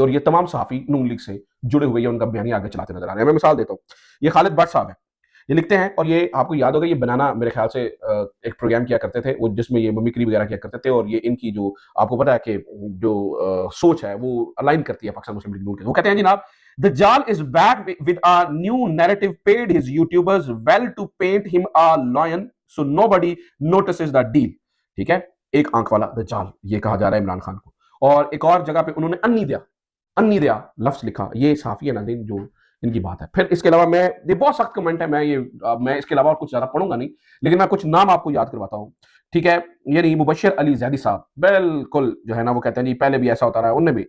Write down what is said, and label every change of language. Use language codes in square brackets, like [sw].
[hi] और ये तमाम सहाफी नून लीग से जुड़े हुए उनका बयानिया आगे चलाते नजर आ रहे हैं। मैं मिसाल देता हूं, ये खालिद भट्ट साहब है, ये लिखते हैं और ये आपको याद होगा, ये बनाना मेरे ख्याल से एक प्रोग्राम किया करते थे वो, जिसमें ये मिमिक्री वगैरह किया करते थे। और ये इनकी जो आपको पता है कि जो सोच है वो अलाइन करती है पाकिस्तान मुस्लिम लीग नून के। वो कहते हैं जनाब [en] Dajjal is back with a new narrative, paid his YouTubers well to paint him a lion so nobody notices the deal. [hi] ठीक है, एक आंख वाला दज्जाल ये कहा जा रहा है इमरान खान को। और एक और जगह पे उन्होंने अन्नी दया लफ्ज लिखा, ये साफी है नाज़रीन जो इनकी बात है। फिर इसके अलावा ये बहुत सख्त कमेंट है, मैं इसके अलावा कुछ ज्यादा पढ़ूंगा नहीं, लेकिन मैं कुछ नाम आपको याद करवाता हूँ। ठीक है, यानी मुबश्शिर अली जैदी साहब बिल्कुल जो है ना वो कहते हैं जी पहले भी ऐसा होता रहा है, उनने भी।